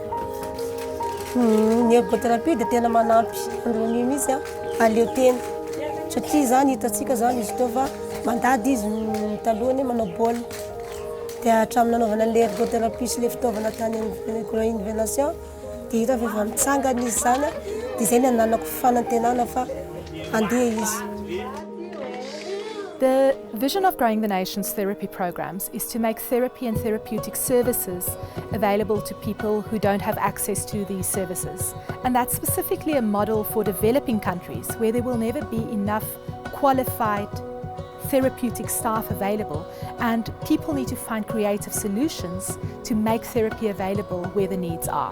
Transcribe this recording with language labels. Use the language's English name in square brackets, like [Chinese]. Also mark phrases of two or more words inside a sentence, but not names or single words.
[Malagasy] Ny ergothérapie dia tena manampy andronio mihitsy aleo tena, satria zany hitantsika zany izy teo fa mandady izy ny talohany manao baolina. Dia hatramin'ny nanaovana an'ilay ergothérapie sy ilay fitaovana tany amin'ny innovation dia hita fa efa mitsangana izy zany, dia izay ny ananako fanantenana fa andeha izy. [English] The vision of growing the nation's therapy programs is to make therapy and therapeutic services available to people who don't have access to these services. And that's specifically a model for developing countries where there will never be enough qualified therapeutic staff available, and people need to find creative solutions to make therapy available where the needs are.